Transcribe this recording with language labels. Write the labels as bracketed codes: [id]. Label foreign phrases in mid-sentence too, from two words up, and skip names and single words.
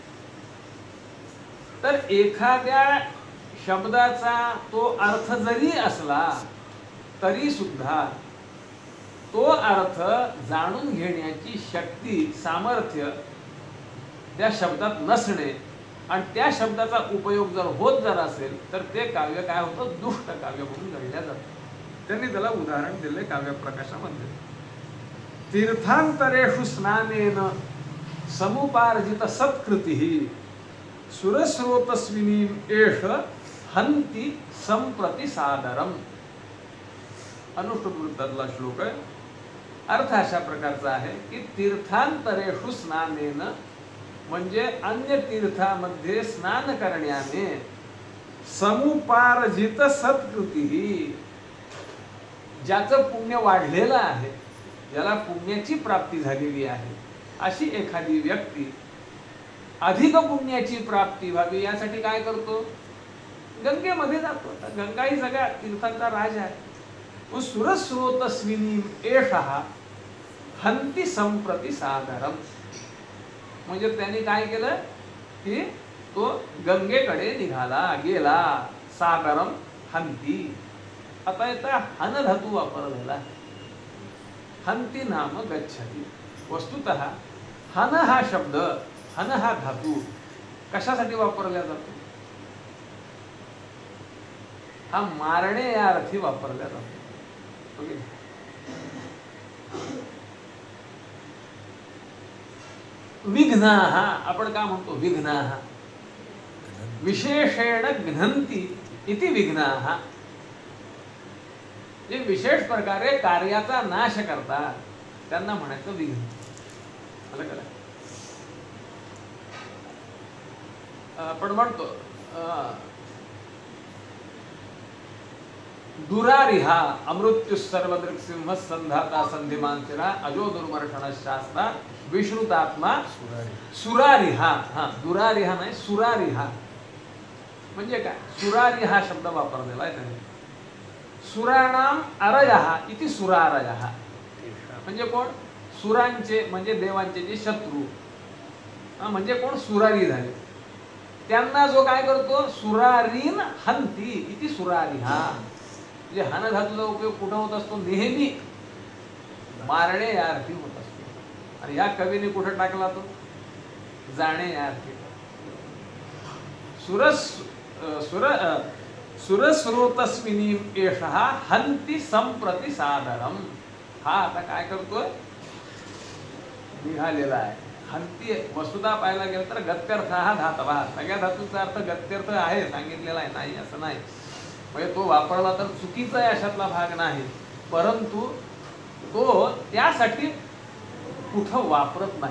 [mr] तर एखाद्या शब्दाचा तो अर्थ जरी असला तरी सुद्धा तो अर्थ जाणून घेण्याची शक्ती, सामर्थ्य त्या शब्दात नसणे आणि त्या शब्दाचा उपयोग जर होत असेल तर ते काव्य काय होतं, दुष्ट काव्य म्हणून गणल्या जातं। त्यांनी त्याला उदाहरण दिले काव्य प्रकाशामध्ये। [sa] तीर्थांतरेषु स्नानेन समुपार्जित सत्कृतिः सुरस्रोतस्विनीम एष हन्ति संप्रति सादरम। [mr] अनुष्टुप वृत्तातला श्लोक आहे। अर्थ अशा प्रकारचा आहे की [sa] तीर्थांतरेषु स्नानेन [mr] म्हणजे अन्य तीर्थामध्ये स्नान करण्याने [sa] समुपार्जित सत्कृतिः, [mr] ज्याचं पुण्य वाढलेलं आहे, ज्याला पुण्याची प्राप्ती झालेली आहे, अशी एखादी व्यक्ती अधिक पुण्याची प्राप्ती व्हावी यासाठी काय करतो, गंगेमध्ये जातो। गंगा ही सगळ्या तीर्थांचा राज आहे। [sa] सुरस्रोतस्विनीम एषः हन्ति संप्रति सादरम, [mr] म्हणजे त्यांनी काय केलं, की तो गंगेकडे निघाला गेला. [sa] सागरम हंती. [mr] आता येतं हन धातू वापरलेला. [sa] हंती नाम गच्छति. [mr] वस्तुतः हन हा शब्द, हन हा धातू कशासाठी वापरला जातो? हा मारणे या अर्थी वापरला जातो. ओके. विघ्नाः आपण का म्हणतो? [sa] विघ्नाः विशेषेण घ्नन्ति इति विघ्नाः. [mr] जे विशेष प्रकारे कार्याचा नाश करतात त्यांना म्हणायचं विघ्न. आलं का? आपण म्हणतो [sa] दुरारिहा अमृत्यु सर्वदृक्सिंह संधाता संधिमान चिरा अजो दुर्मर्षण शास्त्रा विश्रुतात्मा सुरारिहा. [mr] हा दुरारिहा नाही, सुरारिहा म्हणजे काय? सुरारी हा शब्द वापरलेला आहे त्याने. [sa] सुराणाम अरयः इति सुरारयः. [mr] म्हणजे कोण? सुरांचे म्हणजे देवांचे जे शत्रू, म्हणजे कोण? सुरारी झाले. त्यांना जो काय करतो? [sa] सुरारीन हंती इति सुरारिहा. [mr] म्हणजे हन धातूचा उपयोग कुठं होत असतो? नेहमी मारणे या अर्थी होत असतो. आणि या कवीने कुठं टाकला तो? जाणे या अर्थी. [sa] सुरस्रोतस्मिनी एषः हंती संप्रति सादरम. [mr] हा आता काय करतोय? निघालेला आहे. हंती वस्तुता पाहायला गेलं तर गत्यर्थ हा धातवा. सगळ्या धातूचा अर्थ गत्यर्थ आहे सांगितलेला आहे, नाही असं नाही. म्हणजे तो वापरला तर चुकीचा आहे अशातला भाग नाही, परंतु तो त्यासाठी कुठं वापरत नाही.